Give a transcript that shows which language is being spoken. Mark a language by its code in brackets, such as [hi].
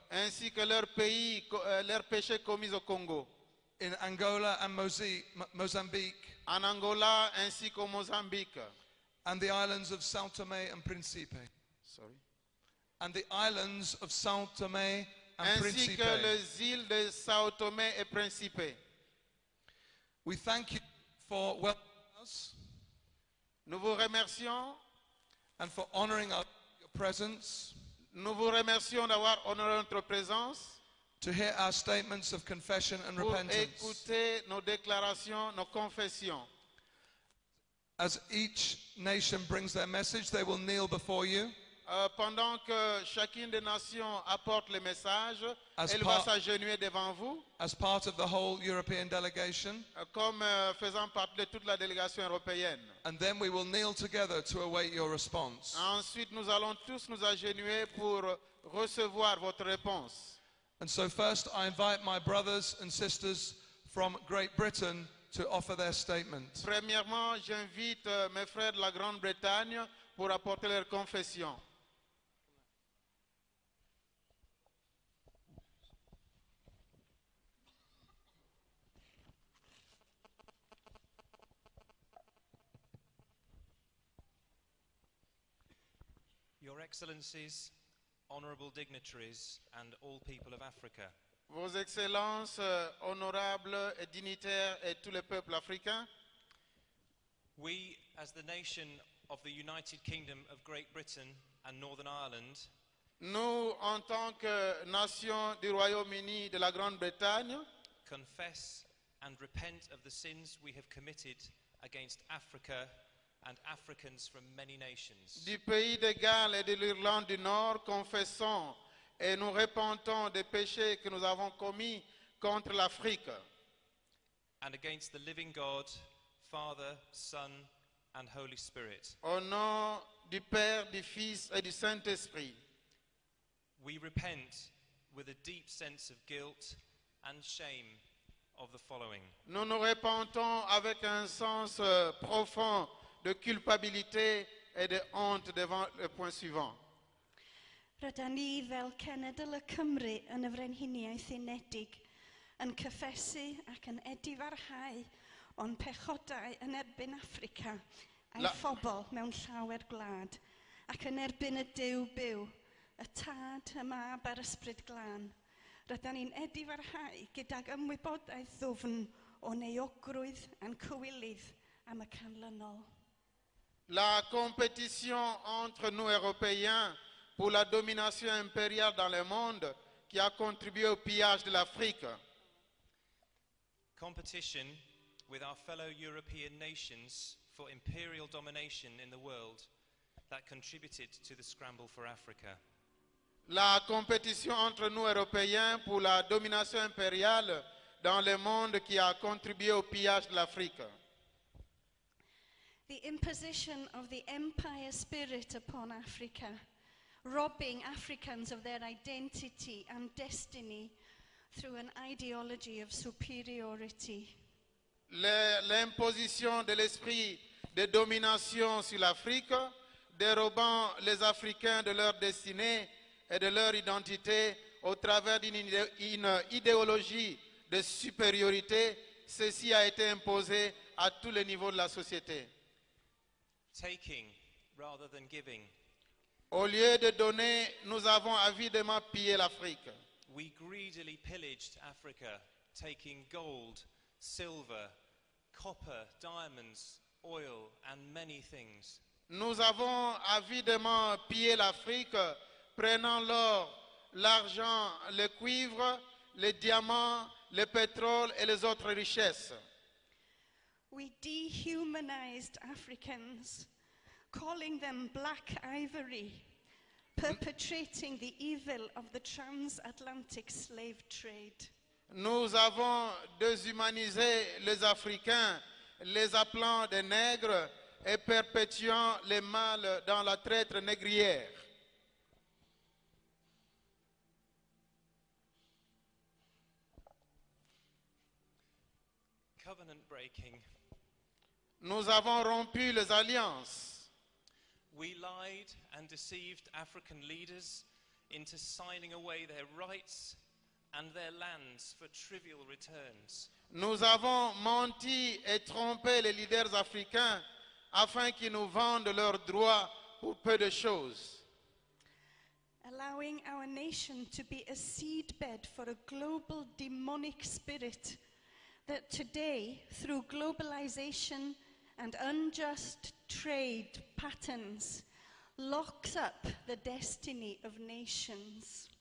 [fr] ainsi que leurs péchés commis au Congo, [en] in Angola and Mozambique, [fr] en Angola ainsi qu'au Mozambique. [en] and the islands of São Tomé and Príncipe. Sorry. And the islands of São Tomé and [fr] Ainsi [en] Príncipe. [fr] que les îles de Sao Tomé et Principe. [en] We thank you for welcoming us [fr] Nous vous remercions. [en] and for honoring our your presence, [fr] Nous vous remercions d'avoir honoré notre présence [en] to hear our statements of confession and [fr] pour [en] repentance. [fr] écouter nos déclarations, nos confessions. [en] As each nation brings their message, they will kneel before you. [fr] Pendant que chacune des nations apporte le message, [en] As [fr] elle [en] part- [fr] va s'agenouiller devant vous, [en] As part of the whole European delegation, [fr] comme faisant partie de toute la délégation européenne. [en] and then we will kneel together to await your response. [fr] Ensuite, nous allons tous nous agenouiller pour recevoir votre réponse. [en] And so first I invite my brothers and sisters from Great Britain to offer their statement. [fr] Premièrement, j'invite mes frères de la Grande-Bretagne pour apporter leur confession. [en] Your Excellencies, honourable dignitaries, and all people of Africa, [fr] Vos Excellences, honorables et dignitaires et tous les peuples africains, [en] we as the nation of the United Kingdom of Great Britain and Northern Ireland, [fr] nous, en tant que nation du Royaume-Uni de la Grande-Bretagne, [en] confess and repent of the sins we have committed against Africa and Africans from many nations. [fr] du pays de Galles et de l'Irlande du Nord, confessons et nous repentons des péchés que nous avons commis contre l'Afrique, [en] And against the living God, Father, Son, and Holy Spirit. [fr] au nom du Père, du Fils et du Saint-Esprit. [en] We repent with a deep sense of guilt and shame of the following. [fr] Nous nous repentons avec un sens profond de culpabilité et de honte devant le point suivant. [cy] Rydyn ni fel Cenedl y Cymru yn y Frenhiniaeth Unedig yn cyffesu ac yn edifarhau o'n pechodau yn erbyn Affrica a'i phobl mewn llawer gwlad ac yn erbyn y Duw byw, y Tad, y Mab a'r Ysbryd Glân. Rydyn ni'n edifarhau gydag ymwybodaeth ddwfn o neuogrwydd a'n cywilydd am y canlynol. [fr] La compétition entre nous Européens pour la domination impériale dans le monde qui a contribué au pillage de l'Afrique. [en] Competition with our fellow European nations for imperial domination in the world that contributed to the scramble for Africa. [fr] La compétition entre nous Européens pour la domination impériale dans le monde qui a contribué au pillage de l'Afrique. [en] The imposition of the empire spirit upon Africa, robbing Africans of their identity and destiny through an ideology of superiority. [fr] L'imposition de l'esprit de domination sur l'Afrique, dérobant les Africains de leur destinée et de leur identité au travers d'une idéologie de supériorité, ceci a été imposé à tous les niveaux de la société. [en] Taking rather than giving. [fr] Au lieu de donner, nous avons avidement pillé l'Afrique. [en] We greedily pillaged Africa, taking gold, silver, copper, diamonds, oil, and many things. [fr] Nous avons avidement pillé l'Afrique, prenant l'or, l'argent, le cuivre, les diamants, le pétrole et les autres richesses. [en] We dehumanized Africans, calling them black ivory, perpetrating the evil of the transatlantic slave trade. [fr] Nous avons déshumanisé les Africains, les appelant des nègres et perpétuant les mâles dans la traite négrière. [en] Covenant breaking. [fr] Nous avons rompu les alliances. [en] We lied and deceived African leaders into signing away their rights and their lands for trivial returns. [fr] Nous avons menti et trompé les leaders africains afin qu'ils nous vendent leurs droits pour peu de choses. [en] Allowing our nation to be a seedbed for a global demonic spirit that today, through globalization and unjust trade patterns, locks up the destiny of nations.